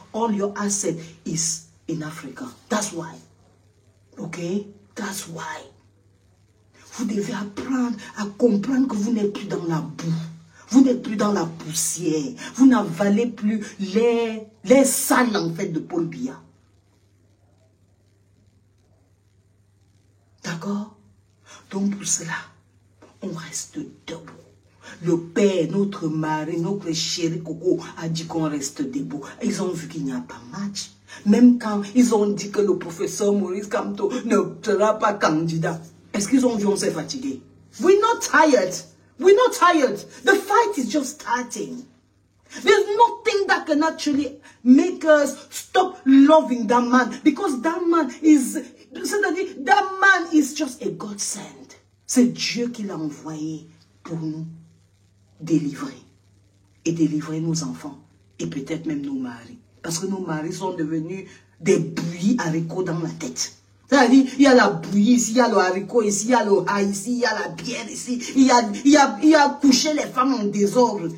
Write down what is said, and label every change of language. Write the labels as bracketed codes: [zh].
[en] All your asset is in Africa. That's why. Okay? That's why. [fr] Vous devez apprendre à comprendre que vous n'êtes plus dans la boue. Vous n'êtes plus dans la poussière. Vous n'avalez plus les salles en fait de Paul Biya. D'accord? Donc pour cela, on reste debout. Le père, notre mari, notre chéri Coco a dit qu'on reste debout. Ils ont vu qu'il n'y a pas match. Même quand ils ont dit que le professeur Maurice Kamto ne sera pas candidat. Est-ce qu'ils ont vu on s'est fatigué? [en] We're not tired. We're not tired. The fight is just starting. There's nothing that can actually make us stop loving that man. Because that man is, [fr] c'est-à-dire, [en] that man is just a godsend. [fr] C'est Dieu qui l'a envoyé pour nous délivrer. Et délivrer nos enfants. Et peut-être même nos maris. Parce que nos maris sont devenus des bouillis haricots dans la tête. C'est-à-dire, il y a la bouillie ici, il y a le haricot ici, il y a le haï ici, il y a la bière ici, il y a couché les femmes en désordre.